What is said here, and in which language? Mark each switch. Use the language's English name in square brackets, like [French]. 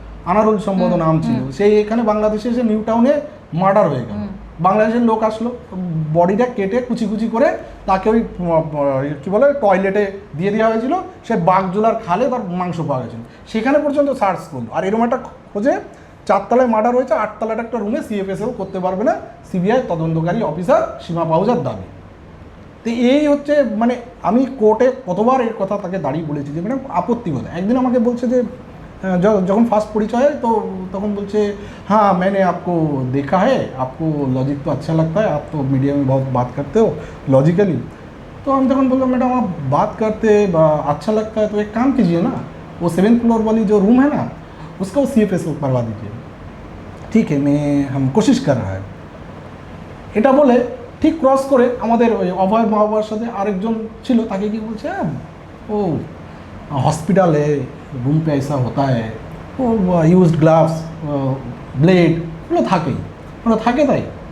[Bangla] আনারুল সম্ভবত নাম ছিল, সেই এখানে বাংলাদেশে এসে নিউ টাউনে মার্ডার হয়ে গেল, বাংলাদেশের লোক আসলো, বডিটা কেটে কুচি কুচি করে তাকে ওই কী বলে টয়লেটে দিয়ে দেওয়া হয়েছিল, সে বাগজোলার খালে তার মাংস পাওয়া গেছিল, সেখানে পর্যন্ত সার্চ করলো। আর এরকম একটা খোঁজে 4 তলায় মার্ডার হয়েছে, 8 তলার একটা রুমে সিএফএসএল করতে পারবে না সিবিআই তদন্তকারী অফিসার সীমা পাহুজার দাবি। তো এই হচ্ছে, মানে আমি কোর্টে কতবার এর কথা তাকে দাঁড়িয়ে বলেছি যে ম্যাডাম আপত্তি কথা। একদিন আমাকে বলছে যে যখন ফার্স্ট পরিচয় হয় তো তখন বলছে [Hindi] हाँ मैंने आपको देखा है, आपको लॉजिक तो अच्छा लगता है, आप तो मीडिया में बहुत बात करते हो लॉजिकली। तो हम तक बोलते मैडम आप बात करते अच्छा लगता है तो एक काम कीजिए ना, वो 7th फ्लोर वाली जो रूम है ना उसका वो CFSL करवा दीजिए। ठीक है हम कोशिश कर रहा है। [Bangla] এটা বলে ঠিক ক্রস করে আমাদের ওই অভয় মা বাবার সাথে আরেকজন ছিল, তাকে কি বলছে ও [Hindi] हॉस्पिटल है, रूम पे ऐसा होता है, वो यूज्ड ग्लाव्स ब्लेड [Bangla] ওগুলো থাকেই, ওগুলো থাকে তাই।